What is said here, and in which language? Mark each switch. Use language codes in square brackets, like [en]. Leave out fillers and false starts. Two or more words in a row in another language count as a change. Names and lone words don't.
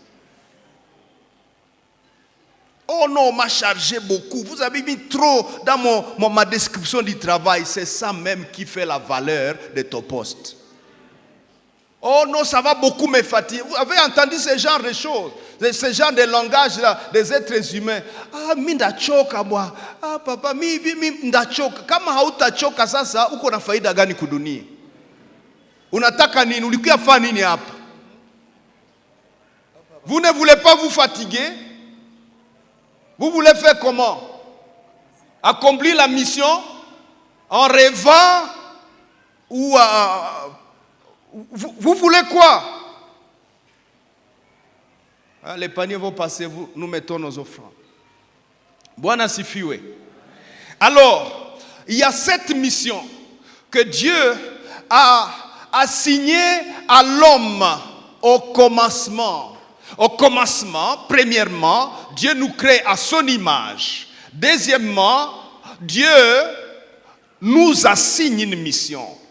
[fr] Oh non, on m'a chargé beaucoup. Vous avez mis trop dans ma description du travail. C'est ça même qui fait la valeur de ton poste. Oh non, ça va beaucoup me fatiguer. Vous avez entendu ce genre de choses, ce genre de langage-là des êtres humains. [sw] Ah, mi ndachoka bwa. Ah, papa, mi ndachoka. Kama hautachoka sasa, uko na faida gani kudunia? Unataka nini? Ulikuwa fanya nini hapa? [fr] Vous ne voulez pas vous fatiguer? Vous voulez faire comment? Accomplir la mission en rêvant ou vous voulez quoi? Les paniers vont passer, nous mettons nos offrandes. [sw] Bwana sifiwe. [fr] Alors, il y a cette mission que Dieu a assignée à l'homme au commencement. Au commencement, premièrement, Dieu nous crée à son image. Deuxièmement, Dieu nous assigne une mission.